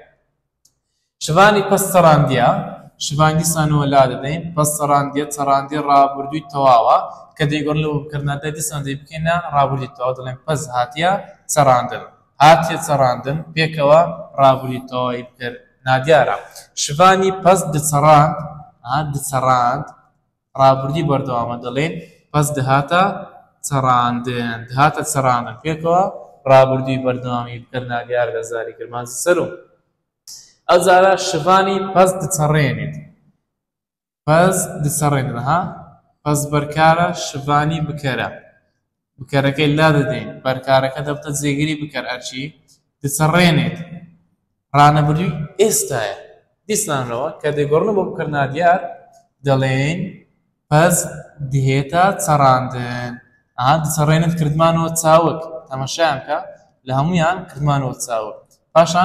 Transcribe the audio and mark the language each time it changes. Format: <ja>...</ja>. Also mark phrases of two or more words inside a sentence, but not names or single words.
<ku>شوانی پس چەڕاندیە</ku> <ckb>شوان دیسانەوە لا دەدەین پس چەڕاندی ڕابردووی تەواوە کە دەیگۆڕ لەوە بکردنادیار دیسان دەی بکەینە ڕابردووی تەواو دەڵێن</ckb> <ku>پس هاتیە چەڕاندن هاتیە چەڕاندن</ku> <ckb>پێکەوە ڕابردووی تەواوی بکردنادیارە</ckb> <ku>شوانی پس دچەڕاند</ku> <ckb>ڕابردووی بەردەوامە دەڵێن پس دەهاتە چەڕاندن پێکەوە ڕابردووی بەردەوامی بکردنادیار لە زاری کرمانجی سەرو ئەو جارە</ckb> <ku>شوانی پس دچەڕێنێت</ku> <ckb>پس بەرکارە شوانی بکەرەکەی لا دەدەین بەرکارەکە دەبتە جێگیری بکەر ئەرچی دچەڕێنێت ڕانەبردووی ئێستایە دیسانەوە کە دەیگۆڕنەوە بۆ بکردنادیار دەڵێن</ckb> <ku>پس دهێتە چەڕاندن دچەڕێنێت</ku> <ckb>کردمانەوە چاوک تەماشایان کە لە هەمویان کردمانەوە چاوک پاشان</ckb>